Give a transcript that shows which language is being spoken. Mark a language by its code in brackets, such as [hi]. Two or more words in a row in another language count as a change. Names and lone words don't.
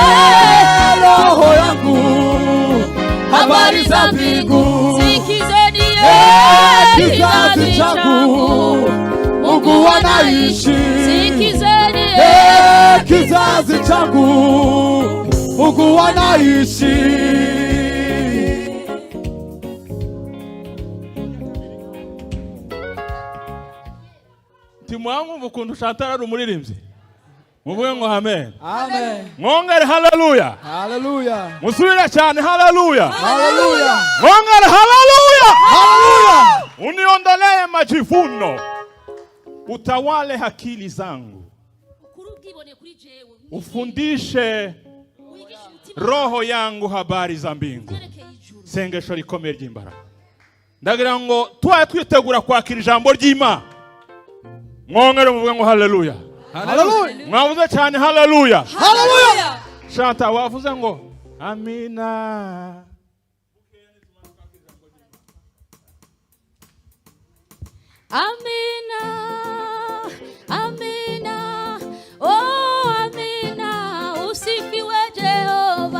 [sw] roho yangu habari za mbingu. Sikizeni Kizazi changu Mungu anaishi, Sikizeni kizazi changu Mungu anaishi. [rw] Timwangu ukuntu Chantal ari umuririmbyi. Muvuge ngo amen. Amen. Mwongere haleluya. Haleluya. Musubire cyane haleluya. Haleluya. Mwongere haleluya. Haleluya. [sw] Uniondolee majivuno, utawale akili zangu, ufundishe roho yangu habari za mbingu. [rw] Sengesho rikomeye ry'imbaraga. Ndagira ngo twaye twitegura kwakira ijambo ry'Imana. Mwongere muvuge ngo haleluya. Haleluya. Mwavuze cyane haleluya. Haleluya. Shanta wavuze ngo amina. [sw] Amina, amina, oh amina, usifiwe Jehova.